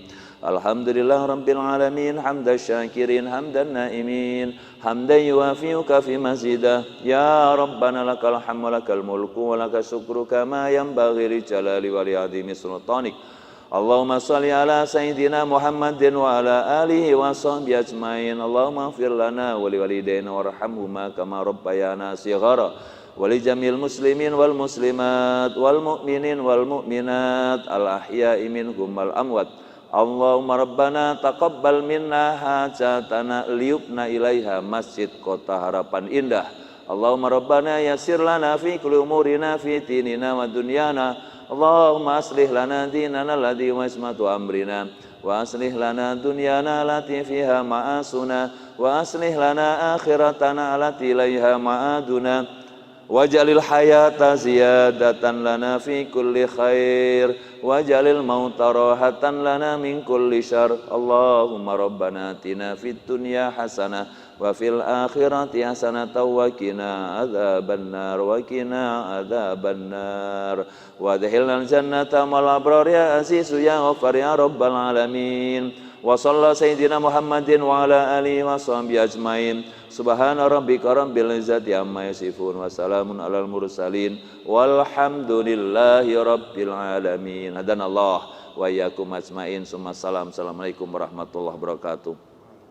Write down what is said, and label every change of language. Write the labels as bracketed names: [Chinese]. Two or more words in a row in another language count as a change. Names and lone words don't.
[Arabic] الحمد لله رب العالمين حمدا شاكرين حمدا ناعمين حمدا يوافي كافي مزيده. يا ربنا لك الحمد لك الملك ولك الشكر كما ينبغي لجلال ولعظيم سلطانك. اللهم صل على سيدنا محمد وعلى آله وصحبه أجمعين. اللهم اغفر لنا ولوالدينا وارحمهما كما ربيانا صغارا ولجميع المسلمين والمسلمات والمؤمنين والمؤمنات الأحياء منهم والأموات. اللهم ربنا تقبل منا حاجتنا ليبنى إليها masjid kota harapan indah. اللهم ربنا يسر لنا في كل أمورنا في ديننا ودنيانا. اللهم أصلح لنا ديننا الذي وعصمة أمرنا وأصلح لنا دنيانا التي فيها معاشنا وأصلح لنا آخرتنا التي إليها معادنا. واجعل الحياة زيادة لنا في كل خير واجعل الموت راحة لنا من كل شر. اللهم ربنا آتنا في الدنيا حسنة وفي الآخرة حسنة وقنا عذاب النار وقنا عذاب النار وأدخلنا الجنة مع الأبرار يا عزيز يا غفار يا رب العالمين. وصلى الله سيدنا محمد وعلى آله وصحبه أجمعين. سبحان ربك رب العزة عما يصفون وسلام على المرسلين والحمد لله رب العالمين. هدانا الله وإياكم أجمعين. السلام عليكم ورحمة الله وبركاته.